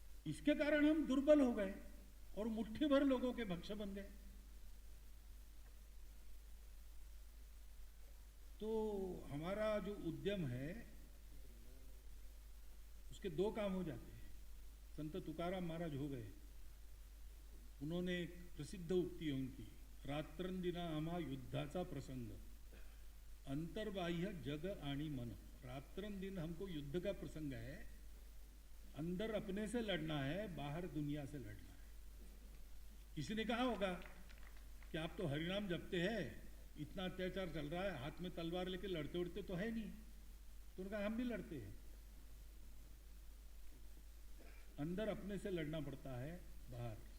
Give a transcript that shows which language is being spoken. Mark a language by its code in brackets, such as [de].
[hi] इसके कारण हम दुर्बल हो गए और मुट्ठी भर लोगों के भक्ष बन गए। तो हमारा जो उद्यम है उसके दो काम हो जाते हैं। संत तुकाराम महाराज हो गए, उन्होंने एक प्रसिद्ध उक्ति है उनकी, [mr] रात्रंदिना आम्हा युद्धाचा प्रसंग, अंतर्बाह्य जग आणि मन। [hi] रात्रंदिन हमको युद्ध का प्रसंग है, अंदर अपने से लड़ना है, बाहर दुनिया से लड़ना है। किसी ने कहा होगा कि आप तो हरिनाम जपते हैं, इतना अत्याचार चल रहा है, हाथ में तलवार लेके लड़ते उड़ते तो है नहीं। तो उन्होंने कहा हम भी लड़ते हैं, अंदर अपने से लड़ना पड़ता है, बाहर।